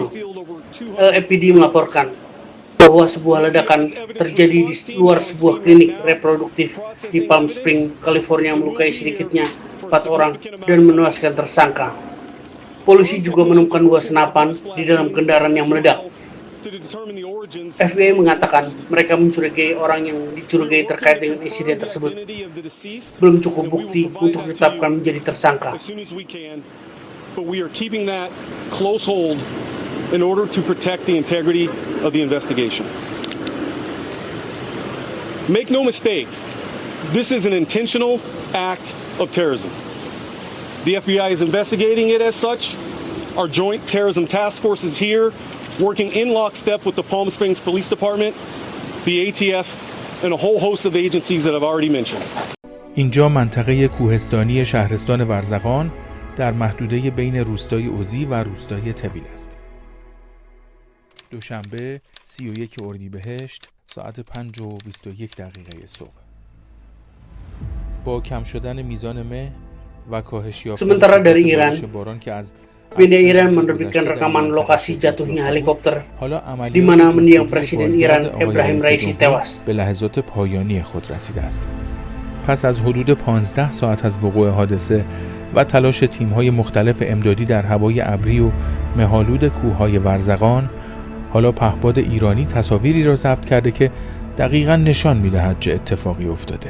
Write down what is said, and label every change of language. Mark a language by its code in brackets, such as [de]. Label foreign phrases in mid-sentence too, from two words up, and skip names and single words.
[id] LAPD melaporkan bahwa sebuah ledakan terjadi di luar sebuah klinik reproduktif di Palm Springs, California, melukai sedikitnya 4 orang dan menewaskan tersangka. Polisi juga menemukan 2 senapan di dalam kendaraan yang meledak. FBI mengatakan mereka mencurigai orang yang dicurigai terkait dengan insiden tersebut. Belum cukup bukti untuk ditetapkan menjadi tersangka. [en] But we are keeping that close hold in order to protect the integrity of the investigation. Make no mistake, this is an intentional act of terrorism. The FBI is investigating it as such. Our Joint Terrorism Task Force is here, working in lockstep with the Palm Springs Police Department, the ATF, and a whole host of agencies that I've already mentioned. [fa] اینجا منطقه کوهستانی شهرستان ورزقان در محدوده بین روستای اوزی و روستای طویل است. دوشنبه 31 اردیبهشت ساعت 5:21 صبح. با کم شدن میزان مه و کاهش یافتن باران که از [id] media Iran menerbitkan rekaman lokasi jatuhnya helikopter di mana mendiang Presiden Iran Ebrahim Raisi tewas. [fa] به لحظات پایانی خود رسیده است. پس از حدود 15 ساعت از وقوع حادثه و تلاش تیم‌های مختلف امدادی در هوای ابری و مه‌آلود کوه‌های ورزقان، حالا پهپاد ایرانی تصاویری را ضبط کرده که دقیقاً نشان می‌دهد چه اتفاقی افتاده.